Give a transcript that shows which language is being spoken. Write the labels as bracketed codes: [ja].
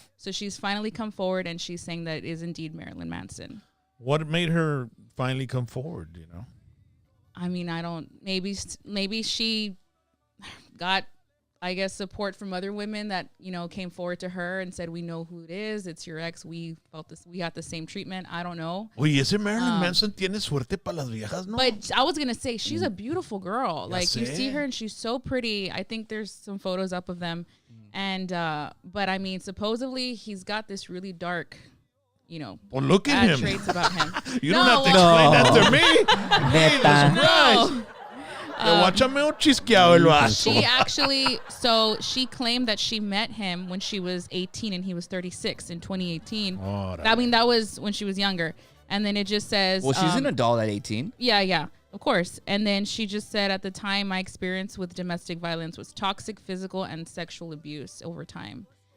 [en] So she's finally come forward and she's saying that it is indeed Marilyn Manson. What made her finally come forward, I mean, maybe she got, I guess, support from other women that, came forward to her and said, we know who it is. It's your ex. We felt this. We got the same treatment. I don't know. [es] Oye, ese Marilyn Manson tiene suerte para las viejas, ¿no? [en] But I was going to say, she's a beautiful girl. Like, you [es] sé. [en] see her and she's so pretty. I think there's some photos up of them. And, but I mean, supposedly he's got this really dark, Well, look at bad him. traits about him. You don't have to explain that to me. [es] Neta. No. Guáchame un chisqueado el vaso. [en] She actually, she claimed that she met him when she was 18 and he was 36 in 2018. I mean, that was when she was younger. And then it just says... Well, she's an adult at 18. Yeah, of course. And then she just said, at the time, my experience with domestic violence was toxic physical and sexual abuse over time.